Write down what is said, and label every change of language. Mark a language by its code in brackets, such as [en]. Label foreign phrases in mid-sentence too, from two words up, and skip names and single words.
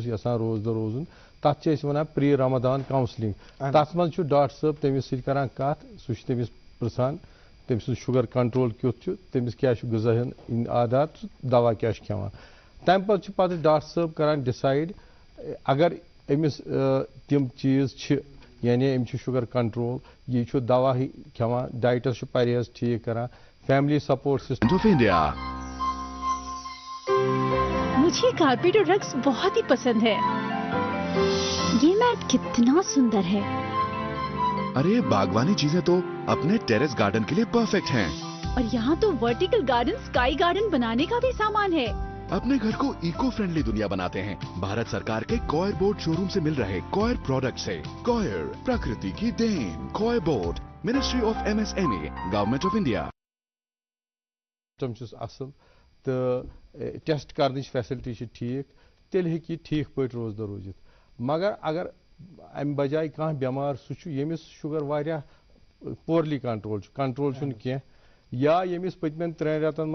[ks] یژھان روزدر روزُن تَتھ چھِ أسۍ وَنان [en] pre Ramadan counselling [ks] تَتھ منٛز چھُ ڈاکٹر صٲب تٔمِس سۭتۍ کران کَتھ سُہ چھُ تٔمِس پرٛژھان تٔمۍ سُنٛد [en] sugar control [ks] کیُتھ چھُ تٔمِس کیٛاہ چھُ غذا ہٕنٛدۍ عادات تہٕ دوا کیٛاہ چھُ کھٮ۪وان تَمہِ پتہٕ چھُ پتہٕ ڈاکٹر صٲب کران ڈِسایڈ اگر أمِس تِم چیٖز چھِ یعنی أمِس چھُ [en] sugar control [ks] یہِ چھُ دوا کھٮ۪وان ڈایٹس چھُ پرہیز ٹھیٖک کران [en] family support system of India. [ur] مجھے کارپیٹ اور رگس بہت ہی پسند ہے. یہ میٹ کتنا سندر ہے. ارے باغبانی چیزیں تو اپنے [en] terrace garden [ur] کے لیے پرفیکٹ ہیں. اور یہاں تو [en] vertical garden sky garden [ur] بنانے کا بھی سامان ہے. اپنے گھر کو [en] eco friendly [ur] دنیا بناتے ہیں بھارت سرکار کے [en] Coir Board show room [ur] سے مل رہے [en] coir product [ur] سے. کوئر پرکرتی کی دین. [en] Coir Board Ministry of MSME Government of India. [ks] چھُس اصل تہٕ ٹیسٹ کرنٕچ فیسلٹی چھِ ٹھیٖک تیٚلہِ ہیٚکہِ یہِ ٹھیٖک پٲٹھۍ روزدر روٗزِتھ مگر اگر امہِ بجایہِ کانٛہہ بٮ۪مار سُہ چھُ ییٚمِس شُگر واریاہ [en] poorly controlled [ks] چھُنہٕ کینٛہہ یا ییٚمِس پٔتمٮ۪ن 3 رٮ۪تن